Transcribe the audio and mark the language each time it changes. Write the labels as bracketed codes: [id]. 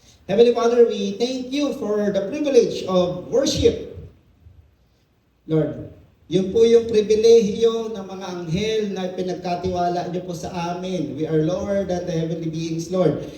[en] Heavenly Father, we thank you for the privilege of worship. [tl] Lord, yun po yung pribilehiyo ng mga anghel na pinagkatiwala niyo po sa amin. [en] We are lower than the heavenly beings, Lord.